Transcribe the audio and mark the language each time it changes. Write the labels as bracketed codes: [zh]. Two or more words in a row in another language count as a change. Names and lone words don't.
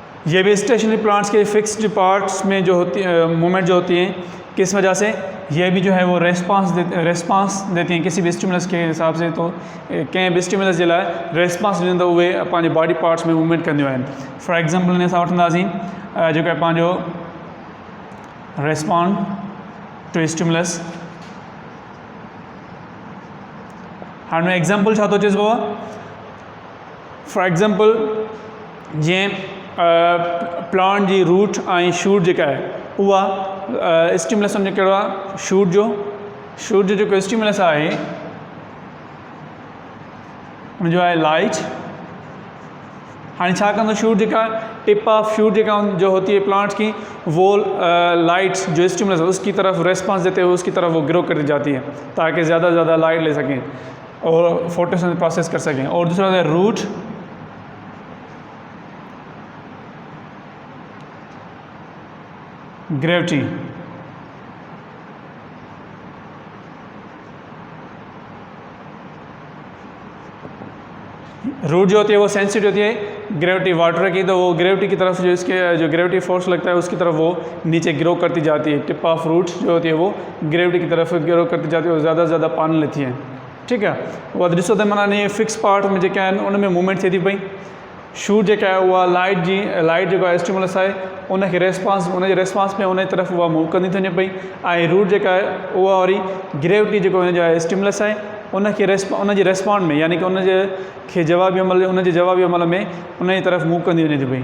[hi] ये भी [en] stationary plants [hi] के [en] fixed parts [hi] में जो होती मूवमेंट जो होती हैं, किस वजह से, ये भी जो है वो रेस्पॉन्स देती हैं किसी भी स्टिमुलस के हिसाब से। [sd] तो कंहिं भी स्टिमुलस जे लाइ रेस्पॉन्स ॾींदा उहे पंहिंजे [en] body parts [sd] में मूवमेंट कंदियूं आहिनि। [en] for example [sd] हिन सां वठंदासीं जेको आहे पंहिंजो [en] respond to stimulus. [sd] हाणे एग्ज़ाम्पल छा थो चइबो आहे, [en] for example [sd] जीअं प्लांट जी रूट ऐं शूट जेका आहे उहा स्टिमुलस सम्झो कहिड़ो आहे, शूट जो जेको स्टिमुलस आहे उनजो आहे लाइट। हाँ छा कंदो, [hi] शूट जेका [en] tip of shoot [hi] जेका जो होती है प्लांट्स की, वो लाइट जो स्टिमुलस है उसकी तरफ रेस्पॉन्स देते हुए उसकी तरफ वो ग्रो करती जाती है ताकि ज़्यादा से ज़्यादा लाइट ले सकें और [en] photosynthesis process [hi] कर सकें। और दूसरा है रूट, ग्रेविटी। रूट जो होती है वो सेंसिटिव होती है [en] gravity water [hi] की, तो वो ग्रेविटी की तरफ जो इसके जो [en] gravity force [hi] लगता है उसकी तरफ वो नीचे ग्रो करती जाती है। [en] tip of root [hi] जो होती है वो ग्रेविटी की तरफ ग्रो करती जाती है और ज़्यादा से ज़्यादा पानी लेती है। ठीक है, [sd] वो ॾिसो त माना ये [en] fix part [sd] में जेके आहिनि उन में मूवमेंट थिए थी पई। शूट जेका आहे उहा लाइट जेको आहे स्टिमुलस आहे उनखे उनजे रेस्पॉन्स में उन तरफ़ उहा मूव कंदी थी वञे पई। ऐं रूट जेका आहे उहा वरी ग्रेविटी जेको हुनजो आहे स्टिमुलस आहे उनखे उनजे रेस्पॉन्ड में, यानी कि उनजे जवाबी अमल में उनजी तरफ़ मूव कंदी वञे थी पई।